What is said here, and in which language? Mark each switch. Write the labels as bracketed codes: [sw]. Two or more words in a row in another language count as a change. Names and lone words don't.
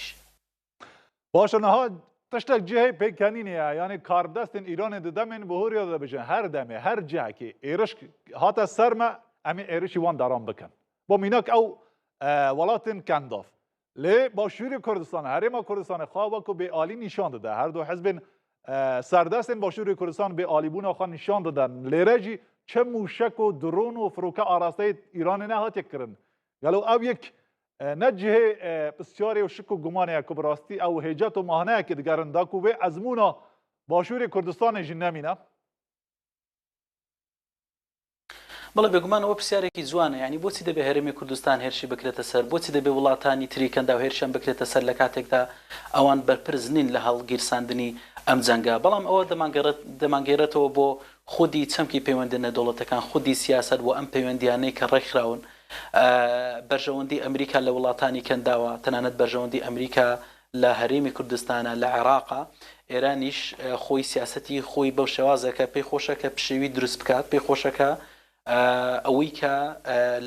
[ku] باشە نەها تشتێک جێهەی پێکەنینەیە یعنی کاردەستن ئیرانی دەدەمێن بە هۆریا دەبژن هەر دەمێ هەر جیهەکی ئێرش هاتە سەرمە ئەمێ ئێرشی وان داران بکەن بۆ مینەک ئەو وڵاتن کەنداف لێ باشووری کوردستان هەرێما کوردستانی خوا وەکو بێئالی نیشان دەدا هەردوو حزبên سەردەستên باشووری کوردستان بێئالیبوونا خوا نیشان دەدەن لێرەجی çe mûşek û dron û firoka arasteyê Îranê nehatiye kirin gelo ew yek ne cihê pisyarê û şik û gumanê ku bi rastî ew hêcet û mahaneyekê digerin da ku vê ezmûna başûrê Kurdistanê jî nemîne [ckb] بەڵێ بێگومانەوە پرسیارێکی جوانە ینی بۆچی دەبێ هەرێمی کوردستان هێرشی بکرێتە سەر بۆچی دەبێ وڵاتانی تری کەندا و هێرشیان بکرێتە سەر لە کاتێکدا ئەوان بەرپرس نین لە هەڵگیرساندنی ئەم جەنگە بەڵام ئەوە دەمانگەێرێتەوە بۆ خودی چەمکی پەیوەندی نەدەوڵەتەکان خودی سیاست بۆ ئەم پەیوەندیانەی کە ڕێکخراون بەرژەوەندی ئەمریکا لە وڵاتانی کەنداوە تەنانەت بەرژەوەندی ئەمریکا لە هەرێمی کوردستانە لە عێراقا ئێرانیش خۆی سیاسەتی خۆی بەو شێوازەکە پێی خۆشەکە پشێوی دروست بکات پێی خۆشەکە ئەوەی کە لە